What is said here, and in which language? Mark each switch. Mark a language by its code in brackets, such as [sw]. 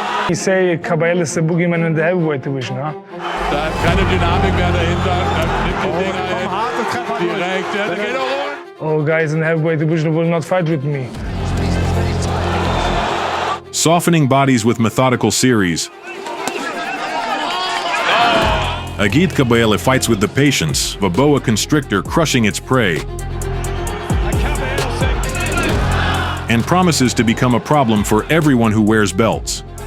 [en] You say Kabayel is the boogeyman in the heavyweight division, huh? [de] Da ist keine Dynamik mehr dahinter. Nimmt die Dinger direkt. Ja, da geht auch [en] All guys in the heavyweight division will not fight with me. Softening bodies with methodical series. Agit Kabayel fights with the patience of a boa constrictor crushing its prey, and promises to become a problem for everyone who wears belts.